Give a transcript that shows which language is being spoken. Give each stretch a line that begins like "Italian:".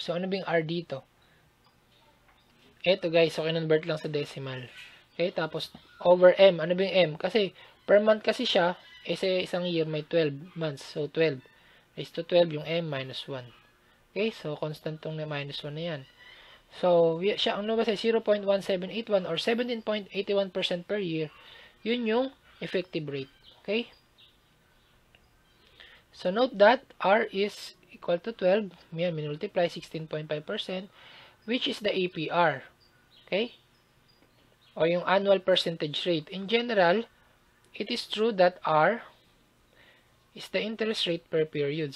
Filipino: So, ano ba yung R dito? Ito guys, so kinonvert lang sa decimal. Okay? Tapos, over M. Ano ba yung M? Kasi, per month kasi siya, sa isang year may 12 months.
English: So, 12 raised to 12 yung M minus 1.
Filipino: Okay? So, constant tong na minus 1 na yan. So, siya, ang lumabas ay 0.1781 or 17.81% per year. Yun yung effective rate. Okay?
English: So, note that R is equal to 12. Yan, minultiply 16.5%, which is the APR. Okay? O yung annual percentage rate. In general, it is true that R is the interest rate per period.